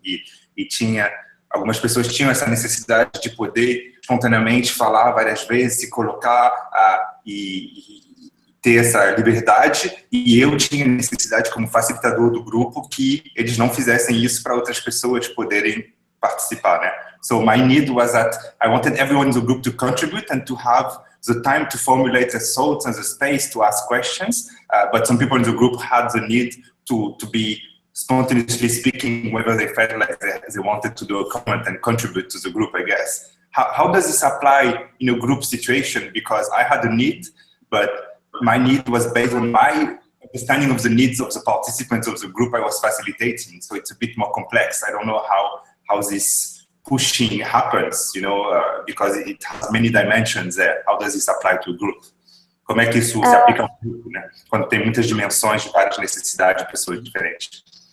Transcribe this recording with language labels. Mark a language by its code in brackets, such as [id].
[pt] E algumas pessoas tinham essa necessidade de poder espontaneamente falar várias vezes, se colocar e ter essa liberdade, e eu tinha necessidade como facilitador do grupo que eles não fizessem isso para outras pessoas poderem participar, né? [en] So my need was that I wanted everyone in the group to contribute and to have the time to formulate their thoughts and the space to ask questions, but some people in the group had the need to be spontaneously speaking whether they felt like they wanted to do a comment and contribute to the group, I guess. How does this apply in a group situation? Because I had a need, but my need was based on my understanding of the needs of the participants of the group I was facilitating, so it's a bit more complex. I don't know how this pushing happens, because it has many dimensions there. How does this apply to a group? [pt] Como é que isso se aplica a um grupo, né? Quando tem muitas dimensões de várias necessidades de pessoas diferentes.